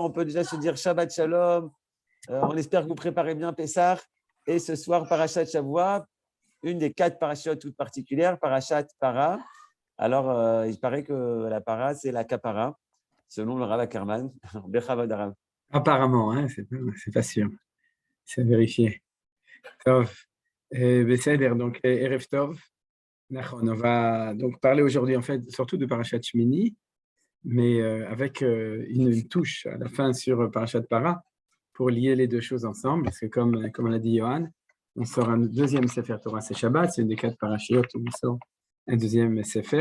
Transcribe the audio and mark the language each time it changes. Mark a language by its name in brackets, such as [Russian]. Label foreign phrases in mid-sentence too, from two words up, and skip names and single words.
[French] On peut déjà se dire Shabbat Shalom. On espère que vous préparez bien Pessah. Et ce soir, [Hebrew] פרשת שבוע, [French] une des 4 parachutes toutes particulières, Parashat Para. Alors, il paraît que la para, c'est la kapara, selon le Rav Ackerman. [Hebrew] בכבוד רב. [French] Apparemment, hein, c'est pas sûr. C'est vérifié. [Hebrew] טוב. בסדר, donc ערב טוב. [French] On va donc parler aujourd'hui, en fait, surtout de Parashat Shmini, mais avec une touche à la fin sur Parashat Para, pour lier les deux choses ensemble, parce que comme l'a dit Johan, on sort un deuxième [Hebrew] ספר תורה, [French] c'est Shabbat, c'est une des 4 parachutes où on sort un deuxième Sefer.